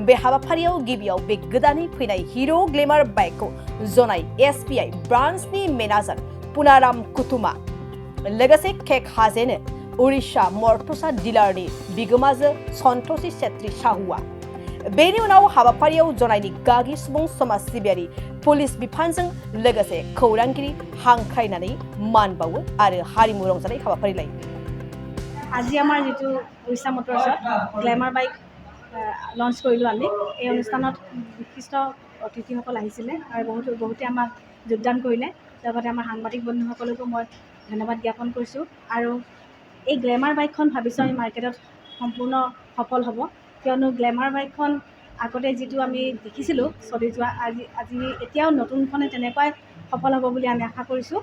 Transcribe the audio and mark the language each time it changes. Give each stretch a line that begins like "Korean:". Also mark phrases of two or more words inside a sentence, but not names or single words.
Bodo: बे हाबाफारियाव गिबियाव बे गोदानै फैनाय हिरो ग्लेमार बाइकखौ जनाय एसबीआई
English: branchनि manager
Bodo: पुनाराम कुतुमा लोगोसे केक हाजेनो उड़िसा मर्टसा डिलारनि बिगोमाजो सन्तोषी छेत्री साहुआ बेनि उनाव हाबाफारियाव जनायनि गागि सुबुं समाज सिबियारि पुलिस बिफानजों लोगोसे खौरांगिरि हांख्रायनानै मान बावो आरो हारिमु रंजानाय हाबाफारि लायो।
Assamese: আজি আমাৰ যেটো উড়িষা মটৰছত গ্লেমাৰ বাইক লঞ্চ কৰিলোঁ আমি এই অনুষ্ঠানত বিশিষ্ট অতিথিসকল আহিছিলে আৰু বহুতে আমাক যোগদান কৰিলে। লগতে আমাৰ সাংবাদিক বন্ধুসকলকো মই ধন্যবাদ জ্ঞাপন কৰিছোঁ আৰু এই গ্লেমাৰ বাইকখন ভাবিছোঁ আমি মাৰ্কেটত সম্পূৰ্ণ সফল হ'ব, কিয়নো গ্লেমাৰ বাইকখন আগতে যিটো আমি দেখিছিলোঁ চলি যোৱা আজি এতিয়াও নতুনখনে তেনেকুৱাই সফল হ'ব বুলি আমি আশা কৰিছোঁ।